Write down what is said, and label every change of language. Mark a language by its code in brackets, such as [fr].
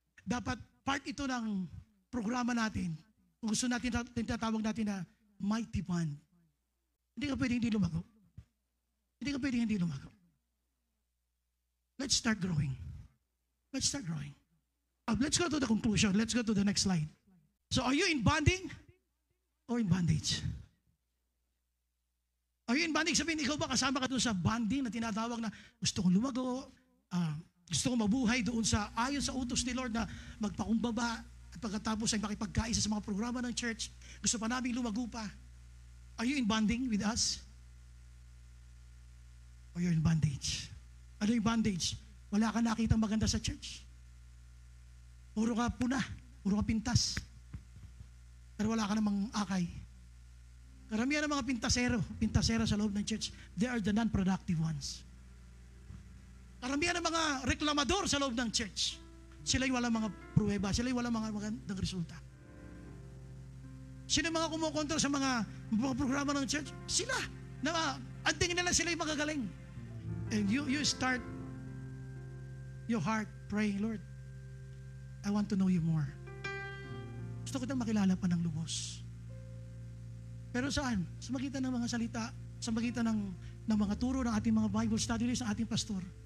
[tl] Dapat part ito ng programa natin. Kung gusto natin, tinatawag natin na mighty one. Hindi ka pwedeng hindi lumago. Hindi ka pwedeng hindi lumago. [en] Let's start growing. Let's start growing. Let's go to the conclusion. Let's go to the next slide. So are you in bonding or in bondage? Are you in bonding? [tl] Sabihin, ikaw ba kasama ka doon sa bonding na tinatawag na gusto kong lumago, gusto kong mabuhay doon sa ayon sa utos ni Lord na magpakumbaba at pagkatapos ay makipagkaisa sa mga programa ng church. Gusto pa namin lumago pa. [en] Are you in bonding with us? Or you're in bondage? [tl] Ano yung bondage? Wala ka nakitang maganda sa church. Puro ka puna, puro ka pintas. Pero wala ka namang akay. Karamihan ng mga pintasero sa loob ng church, [en] they are the non-productive ones. [tl] Karamihan ng mga reklamador sa loob ng church, sila yung walang mga pruweba, sila yung walang mga magandang resulta. Sino yung mga kumukontrol sa mga programa ng church? Sila. Ang tingin nila sila yung magagaling. [en] And you start your heart praying, Lord, I want to know you more. [tl] Gusto ko nang makilala pa ng lubos. Pero saan? Sa magitan ng mga salita, sa magitan ng mga turo ng ating mga Bible study list, ng ating pastor.